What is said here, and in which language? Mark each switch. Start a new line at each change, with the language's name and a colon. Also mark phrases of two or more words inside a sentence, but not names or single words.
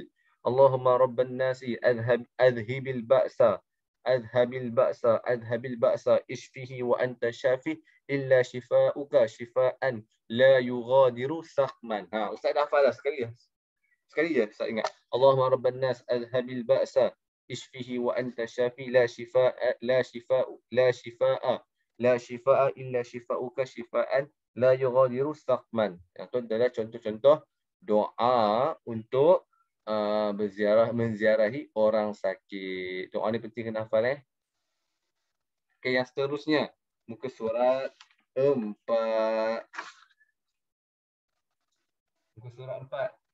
Arabic: اللهم رب الناس أذهب البأس. أذهب البأس اشفه وأنت الشافي إلا شفاؤك شفاء لا يغادر سقما.
Malay: Ustaz dah hafal dah sekali je Ustaz ingat.
Arabic: اللهم رب الناس أذهب البأس اشفه وأنت الشافي لا شفاء إلا شفاؤك شفاء لا يغادر سقما.
Malay: Yang tu adalah contoh-contoh doa untuk menziarahi orang sakit. Doa ni penting kena hafal Okey, yang seterusnya muka surat 4. Muka surat 4.